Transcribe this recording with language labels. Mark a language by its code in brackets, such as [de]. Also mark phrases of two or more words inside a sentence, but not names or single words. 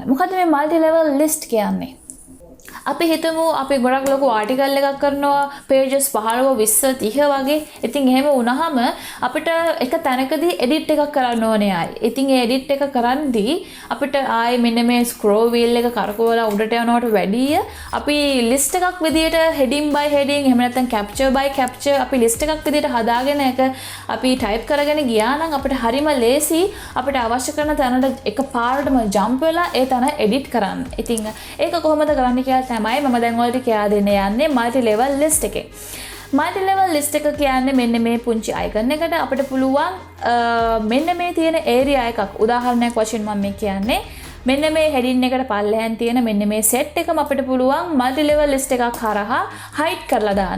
[si] මොකද මේ [en] multi-level list [si] කියන්නේ? අපි හිතමු අපි ගොඩක් ලොකු ආටිකල් එකක් කරනවා pages 15 20 30 වගේ. ඉතින් එහෙම වුණාම අපිට එක තැනකදී edit එකක් කරන්න ඕනේ ආයි. ඉතින් ඒ edit එක කරද්දී අපිට ආයි මෙන්න මේ [en] scroll wheel [si] එක කරකවලා උඩට යනකොට වැඩිය අපි list එකක් විදියට [en] heading by heading [si] එහෙම නැත්නම් [en] capture by capture [si] අපි list එකක් විදියට හදාගෙන එක අපි type කරගෙන ගියා නම් අපිට හරිම ලේසි අපිට අවශ්‍ය කරන තැනට එක පාරටම jump වෙලා ඒ තැන edit කරන්න. ඉතින් ඒක කොහොමද කරන්නේ කියලා තමයි මම දැන් ඔයාලට කියලා දෙන්න යන්නේ [en] multi level list [si] එකේ. [en] multi level list [si] එක කියන්නේ මෙන්න මේ පුංචි icon එකට අපිට පුළුවන් මෙන්න මේ තියෙන area එකක් උදාහරණයක් වශයෙන් මම මේ කියන්නේ මෙන්න මේ heading එකට පල්ලෙහාන් තියෙන මෙන්න මේ set එකම අපිට පුළුවන් [en] multi level list [si] එකක් හරහා hide කරලා දාන්න.